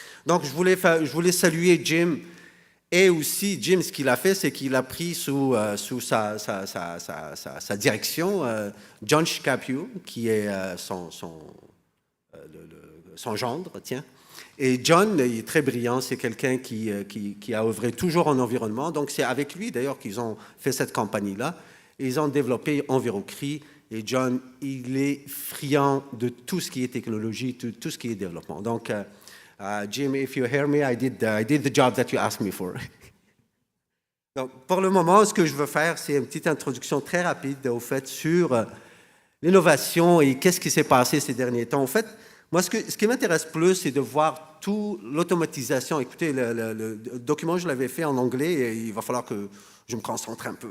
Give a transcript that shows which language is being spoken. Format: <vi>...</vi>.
<fr>Donc, je voulais saluer Jim. Et aussi, Jim, ce qu'il a fait, c'est qu'il a pris sous sa direction John Shkapio, qui est son gendre, tiens. Et John, il est très brillant, c'est quelqu'un qui a œuvré toujours en environnement. Donc, c'est avec lui, d'ailleurs, qu'ils ont fait cette compagnie-là. Ils ont développé EnviroCRI. Et John, il est friand de tout ce qui est technologie, tout ce qui est développement.</fr> <en>Donc, Jim, if you hear me, I did the job that you asked me for.</en> <fr>Donc, pour le moment, ce que je veux faire, c'est une petite introduction très rapide, au fait, sur l'innovation et qu'est-ce qui s'est passé ces derniers temps. En fait, moi, ce qui m'intéresse plus, c'est de voir toute l'automatisation. Écoutez, le document, je l'avais fait en anglais et il va falloir que je me concentre un peu.</fr>